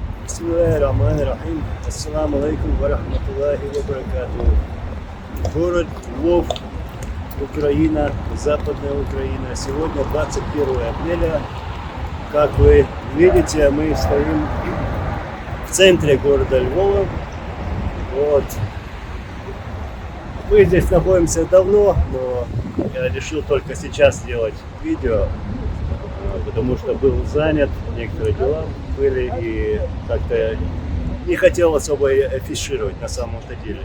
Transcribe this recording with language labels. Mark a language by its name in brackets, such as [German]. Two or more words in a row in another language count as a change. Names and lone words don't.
[Arabic] بسم الله الرحمن الرحيم. السلام عليكم ورحمة الله وبركاته. [Russian] Город Львов, Украина, Западная Украина. Сегодня 21 апреля. Как вы видите, мы стоим в центре города Львова. Вот. Мы здесь находимся давно, но я решил только сейчас сделать видео, потому что был занят, некоторые дела были, и как-то не хотел особо афишировать на самом-то деле.